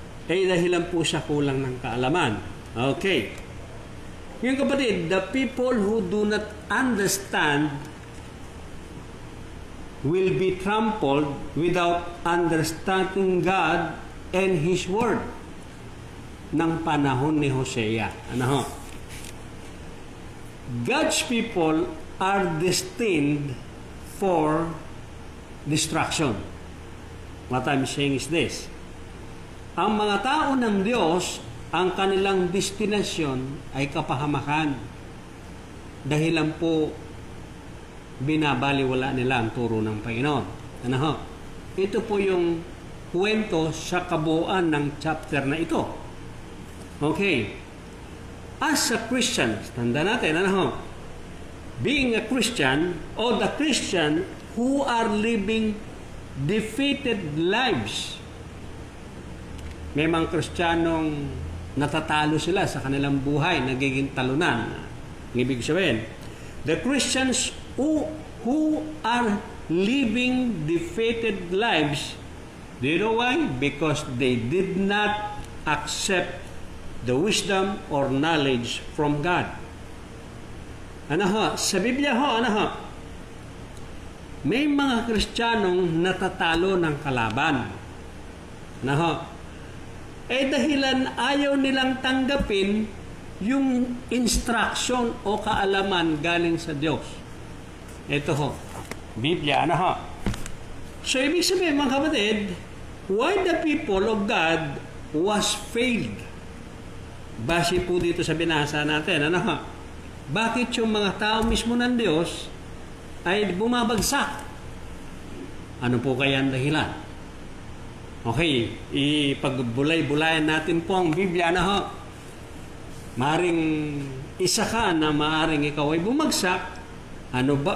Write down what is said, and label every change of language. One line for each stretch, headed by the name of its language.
Filipino: Dahilan po sa kulang ng kaalaman. Okay. Yung kapatid,
English: the people who do not understand will be trampled without understanding God and His Word
Filipino: ng panahon ni Hosea. Ano ho?
English: God's people are destined for destruction. What I'm saying is this.
Filipino: Ang mga tao ng Diyos, ang kanilang destinasyon ay kapahamakan. Dahilan po binabaliwala nila ang turo ng Panginoon. Ano ho? Ito po yung kwento sa kabuuan ng chapter na ito. Okay.
English: As a Christian,
Filipino: tanda natin,
English: being a Christian, or the Christian who are living defeated lives.
Filipino: May mga Kristiyanong natatalo sila sa kanilang buhay, nagiging talunan. Ang ibig sabihin,
English: the Christians who are living defeated lives, do you know why? Because they did not accept the wisdom or knowledge from God.
Filipino: Sa Biblia may mga Kristiyanong natatalo ng kalaban. Dahilan ayaw nilang tanggapin yung instruction o kaalaman galing sa Diyos. Ito Biblia,
English: So,
Filipino: ibig sabihin, mga kapatid,
English: why the people of God was failed?
Filipino: Base po dito sa binasa natin, bakit yung mga tao mismo ng Diyos ay bumabagsak? Ano po kaya ang dahilan? Okay, ipagbulay-bulayan natin po ang Biblia Maring isa ka na maaring ikaw ay bumagsak. Ano ba?